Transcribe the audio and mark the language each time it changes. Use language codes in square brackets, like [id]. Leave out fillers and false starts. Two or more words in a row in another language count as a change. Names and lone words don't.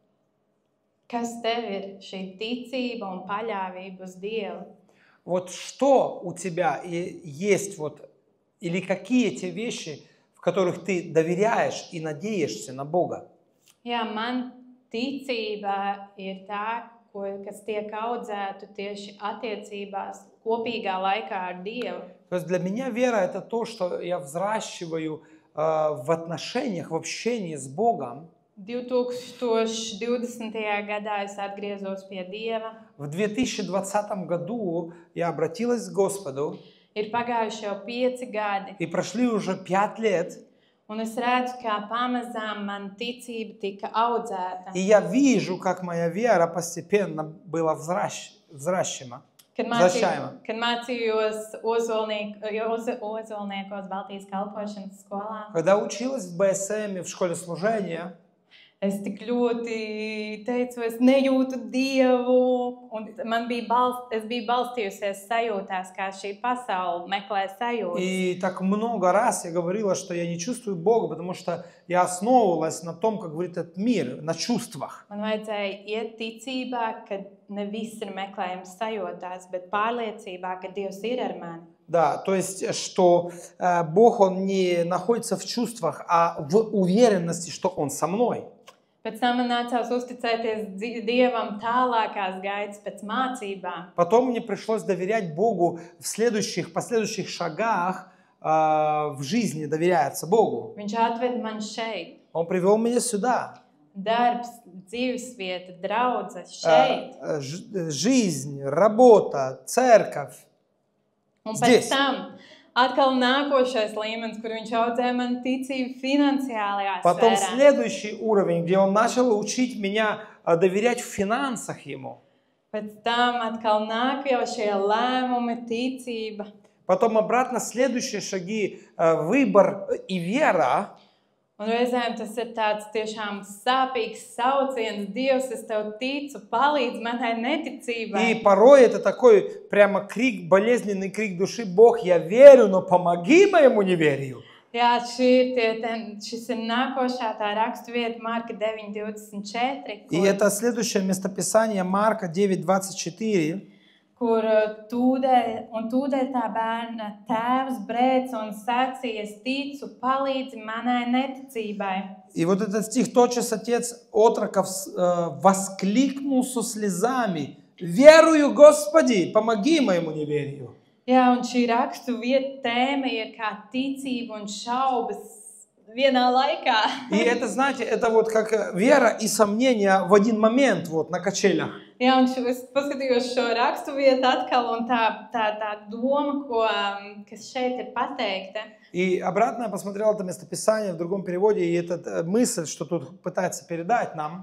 [lv] Kas tev ir šī ticība un paļāvība uz Dievu? [ru] Вот что у тебя есть или какие те вещи, в которых ты доверяешь и надеешься на Бога? [lv] Jā, man ticība ir tā, kas tiek audzēta tieši attiecībās kopīgā laikā ar Dievu. [ru] То есть для меня вера – это то, что я взращиваю в отношениях, в общении с Богом. [lv] 2020. gadā es atgriezos pie Dieva. [ru] В 2020 году я обратилась к Господу. [lv] Ir pagājuši jau 5 gadi. [ru] И прошли уже 5 лет. [lv] Un es redzu, kā pamazām man ticība tika audzēta. [ru] И я вижу, как моя вера постепенно была взращена. [lv] Kad mācījos Ozolniekos Baltijas kalpošanas skolā, [ru] Когда училась в БСМ, в школе служения, [lv] es tik ļoti teicu, es nejūtu Dievu, un es biju balstījusies sajūtās, kā šī pasaule meklē sajūtas. [ru] И так много раз я говорила, что я не чувствую Бога, потому что я основывалась на том, как говорит этот мир, на чувствах. [lv] Man vajadzēja iet ticībā, ka ne viss ir meklējums sajūtās, bet pārliecībā, ka Dievs ir ar mani. [ru] Да, то есть, что Бог, Он не находится в чувствах, а в уверенности, что Он со мной. [lv] Pēc tam man nācās uzticēties Dievam tālākās gaitas pēc mācībām. [ru] Потом мне пришлось доверять Богу в последующих шагах в жизни, доверяться Богу. [lv] Viņš atved man šeit. [ru] Он привел меня сюда. [lv] Darbs, dzīvesvieta, draudze šeit. [ru] Жизнь, работа, церковь. [lv] Un [ru] Здесь. [lv] pēc tam atkal nākošais līmenis, kur viņš audzēja man ticību finansiālajā [ru] Потом [lv] sfērā. [ru] следующий уровень, где Он начал учить меня доверять в финансах Ему. [lv] Pēc tam atkal nāk jau šie lēmumi, ticība. [ru] Потом обратно следующие шаги, выбор и вера. [lv] Un reizēm tas ir tāds tiešām sāpīgs sauciens, Dievs, es tev ticu, palīdz manai neticībai. [ru] И порой это такой прямо крик, болезненный крик души: Бог, я верю, но помоги моему неверию. [lv] Jā, šis ir nākošā tā raksturvieta, Marka 9:24, [ru] И это следующее местописание, Марка 9:24. [lv] kur tūdēļ tā bērna tēvs brēc un sacīja, es ticu, palīdzi manai neticībai. [ru] И вот этот стих: тотчас отец отроков воскликнул со слезами: верую, Господи, помоги моему неверию. [lv] Jā, un šī raksturvieta tēma ir kā ticība un šaubas vienā laikā. [ru] И это, знаете, это вот как вера и сомнение в один момент, вот на качелях. [lv] Jā, un es paskatījos šo raksturvietu atkal, un tā doma, kas šeit ir pateikta. [ru] И обратно я посмотрел это местописание в другом переводе, и эта мысль, что тут пытается передать нам.